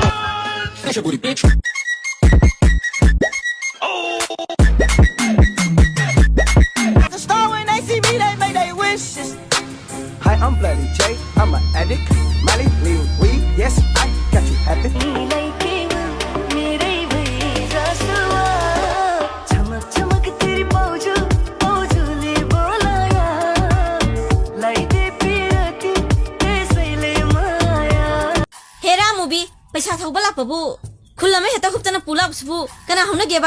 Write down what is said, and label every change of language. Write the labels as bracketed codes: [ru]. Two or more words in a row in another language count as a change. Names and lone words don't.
[en] That's your booty, bitch. The star when they see me, they make their wishes. Hi, I'm Bloody J. I'm an addict. Mali, lean, weed. Yes, I got you happy. [mni] पैसा थौबा लापबु खुलमे हेता खुपतना पुलाबसबु कना हौना गेबा